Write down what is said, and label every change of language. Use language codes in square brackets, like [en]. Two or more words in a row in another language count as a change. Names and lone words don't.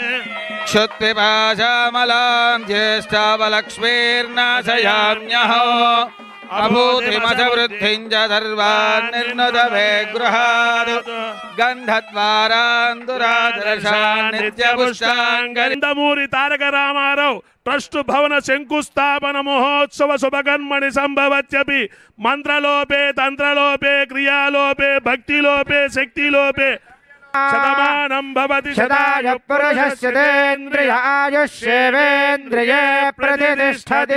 [sa] क्षुत्पिपाशामलां ज्येष्ठावलक्ष्मीर्नाशयाम्यहो अभूतिमसवृद्धिं च सर्वान् निर्नुदवे गृहात् गन्धद्वारान्दुरादर्शान् नित्यपुष्टान् నందమూరి తారక రామారావు ట్రస్ట్ భవన శంకుస్థాపన మహోత్సవ శుభకర్మణి సంభవత్యపి మంత్రలోపే తంత్రలోపే క్రియాలోపే భక్తిలోపే శక్తిలోపే శతమానం భవతి శతాయ పురుషస్యేంద్రియ ఆయుష్యేవేంద్రియే ప్రతిష్టతి